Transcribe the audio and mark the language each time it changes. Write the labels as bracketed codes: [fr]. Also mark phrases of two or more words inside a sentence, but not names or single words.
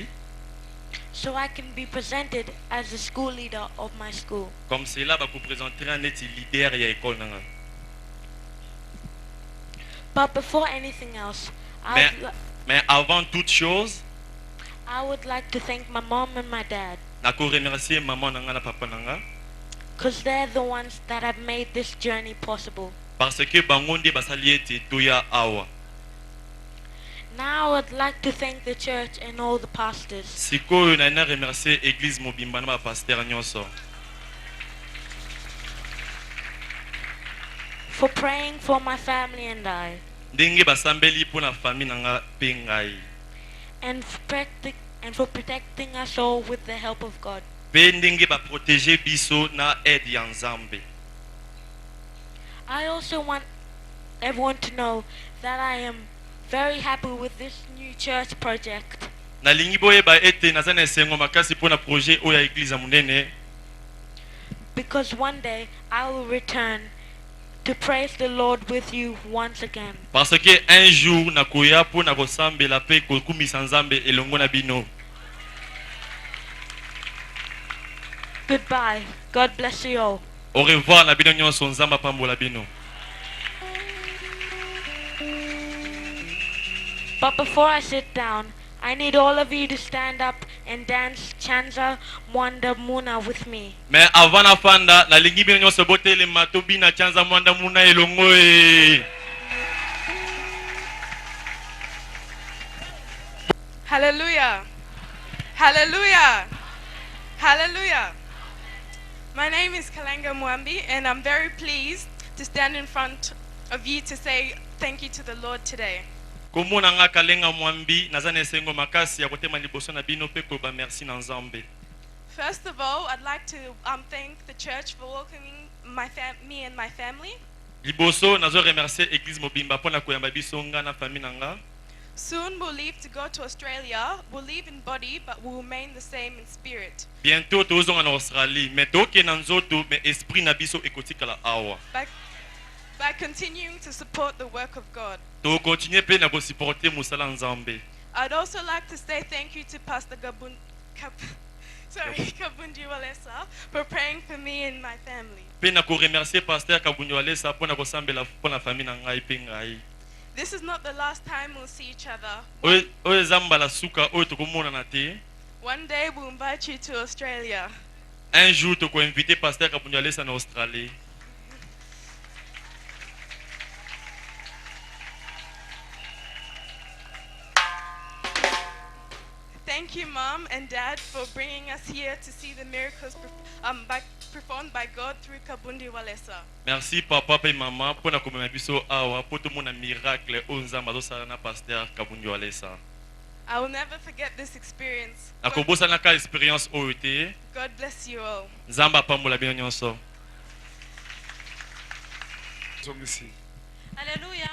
[en] so I can be presented as the school leader of my school. [fr] Comme cela [ln] ba ko présenter un neti leader ya école nanga. [en] But before anything else, [fr] Mais avant toute chose, [en] I would like to thank my mom and my dad [ln] na ko remercier maman nanga na papa nanga [en] because they're the ones that have made this journey possible. [fr] parce que [ln] bango nde basali ete toya awa. [en] Now I would like to thank the church and all the pastors [ln] Sikoyo na remercier église Mobimba na ba pasteur nyonso [en] for praying for my family and I, [ln] ndenge basambeli pona famille nanga pe ngai. [en] and for protecting us all with the help of God. [ln] Pe ndenge ba protéger biso na aide ya Nzambe. [en] I also want everyone to know that I am very happy with this new church project [ln] Nalingi boyeba ete naza na esengo makasi pona projet oyo ya église ya monene [en] because one day I will return to praise the Lord with you once again. [fr] parce que un jour [ln] nakoya pona kosambela pe kokumisa Nzambe elongo na bino. [en] Goodbye. God bless you all. [fr] Au revoir [ln] na bino nyonso, Nzambe apambola bino. [en] But before I sit down, I need all of you to stand up and dance Chanza Mwanda Muna with me. [fr] Mais avant [ln] na fanda nalingi bino nyonso botelema tobina Chanza Mwanda Muna elongo e. [en] Hallelujah. Hallelujah. Hallelujah. My name is Kalenga Mwambi, and I'm very pleased to stand in front of you to say thank you to the Lord today. [ln] Komona nga Kalenga Mwambi naza na esengo makasi ya kotema liboso na bino pe koba merci na Nzambe. [en] First of all, I'd like to thank the church for welcoming me and my family. [ln] Liboso nazo remercier église Mobimba pona koyamba biso nga na famille nanga. [en] Soon we'll leave to go to Australia. We'll leave in body, but we'll remain the same in spirit. [ln] Bientôt tozonga na Australie, mais toke na nzoto mais esprit na biso ekotikala awa. [en] By continuing to support the work of God. [ln] To continuer pe na ko supporter musala Nzambe. [en] I'd also like to say thank you to Pastor Kabundi Walesa for praying for me and my family. [ln] Pe na ko remercier pasteur Kabundi Walesa pona ko sambela pona famille na ngai pe ngai. [en] This is not the last time we'll see each other. [ln] Oyo zambala suka oyo tokomona na te. [en] One day we'll invite you to Australia. [fr] Un jour [ln] toko inviter pasteur Kabundi Walesa na Australie. [en] Thank you, Mom and Dad, for bringing us here to see the miracles performed by God through Kabundi Walesa. [ln] Merci papa pe maman pona komema biso awa po tomona miracle oyo Nzambe azosala na pasteur Kabundi Walesa. [en] I will never forget this experience. [ln] Nakobosana ka experience oyo te. [en] God bless you all. [ln] Nzambe apambola bino nyonso. [en] Hallelujah.